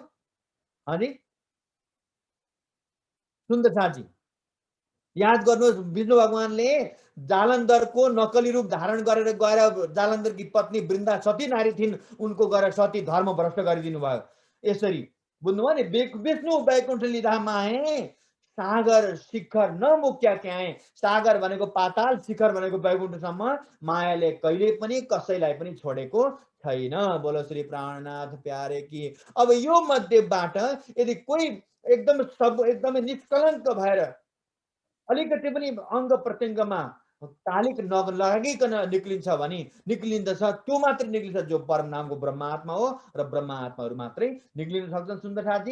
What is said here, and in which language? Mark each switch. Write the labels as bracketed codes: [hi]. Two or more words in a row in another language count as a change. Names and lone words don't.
[ne] अनि सुन्दरसाथजी याद गर्नुहोस्, विष्णु भगवानले जालन्धरको नकली रूप धारण गरेर गएर जालन्धरकी पत्नी वृन्दा सती नारी थिइन्, उनको गएर सती धर्म भ्रष्ट गरिदिनु भयो। यसरी बुझ्नुभयो नि। [hi] विष्णु वैकुण्ठ लीला माहे, सागर शिखर नमुक्या क्याए। [ne] सागर भनेको पाताल, शिखर भनेको वैकुण्ठसम्म मायाले कहिले पनि कसैलाई पनि छोडेको छैन। [hi] बोलो श्री प्राणनाथ प्यारे की। [ne] अब यो मध्येबाट यदि कोही एकदमै निष्कलङ्क भएर अलिकति पनि अङ्ग प्रत्यङ्गमा कालिक नलागिकन निक्लिन्छ भने निक्लिँदछ, त्यो मात्रै निक्लिन्छ जो परम नामको ब्रह्मात्मा हो, र ब्रह्मात्माहरू मात्रै निक्लिन सक्छन् सुन्दरसाथजी।